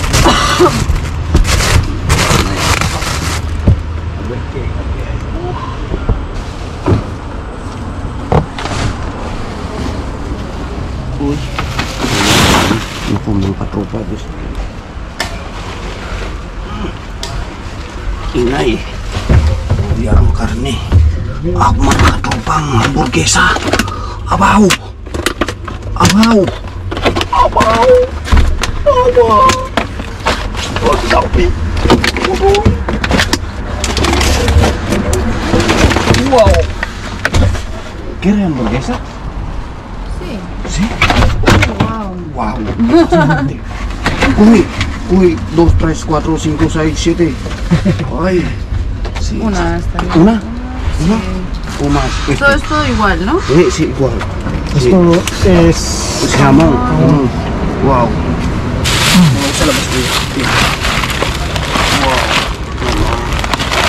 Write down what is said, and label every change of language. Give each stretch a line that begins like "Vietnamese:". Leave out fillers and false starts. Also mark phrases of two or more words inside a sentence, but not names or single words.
Filipino: Uy. Naku, mga katropa. Ingay. Yan ang karne. Mga katropang hamburguesa.
Hiligaynon: Abaw! Abaw! Abaw!
Filipino: Abaw! Ang dami! Wow!
Spanish: ¿Quieres hamburguesa? Sí. Sí. Wow. Wow! Uy, 2, 3, 4, 5, 6, 7. Ay. Sí. Una está bien. ¿Una? ¿Una? O más. Todo es todo igual, ¿no? Sí, igual. Sí. Esto es... Jamón. Wow. Me gusta la pastilla. Wow.